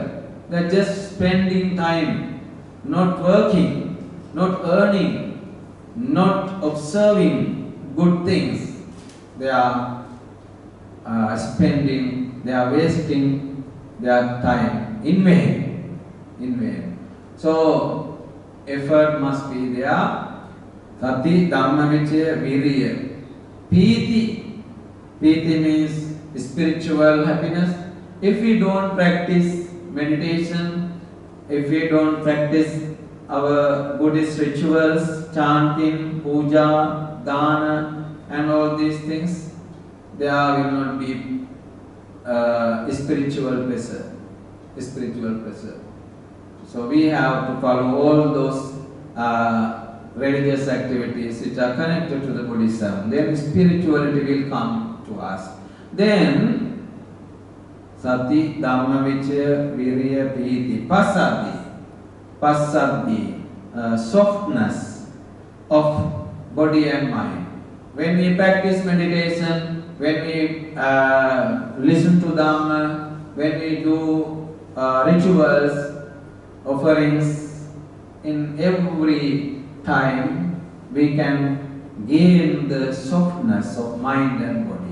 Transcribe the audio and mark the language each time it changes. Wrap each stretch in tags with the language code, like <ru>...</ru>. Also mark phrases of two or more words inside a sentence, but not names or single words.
<en>They are just spending time, not working, not earning, not observing good things. They are spending, they are wasting their time in vain. In vain. So effort must be there.</en> <pi>Sati, dhamma vichaya, virya.</pi> <en>Piti. Piti means spiritual happiness. If we don't practice meditation, if we don't practice our Buddhist rituals, chanting,</en> <pi>puja, dana,</pi> <en>and all these things, there will not be spiritual pleasure. Spiritual pleasure. So we have to follow all those religious activities which are connected to the Buddhism. Then spirituality will come to us.</en> <pi>Then sati, dhamma vichaya, virya, piti, passaddhi,</pi> <en>softness of body and mind. When we practice meditation, when we listen to dhamma, when we do rituals, offerings, in every time we can gain the softness of mind and body.</en>